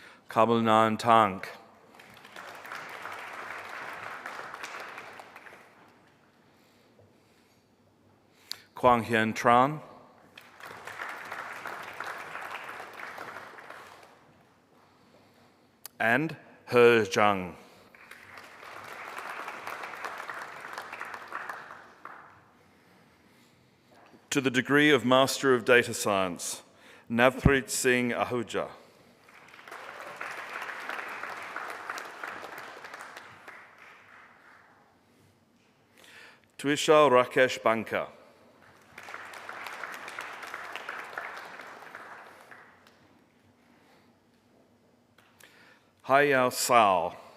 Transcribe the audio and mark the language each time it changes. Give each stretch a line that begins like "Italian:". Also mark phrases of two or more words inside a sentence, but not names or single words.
English: Kabulnan Tank. Quang Hien Tran. And He Zhang. To the degree of Master of Data Science, Navpreet Singh Ahuja. Tuishal Rakesh Banka. Hayao Sao.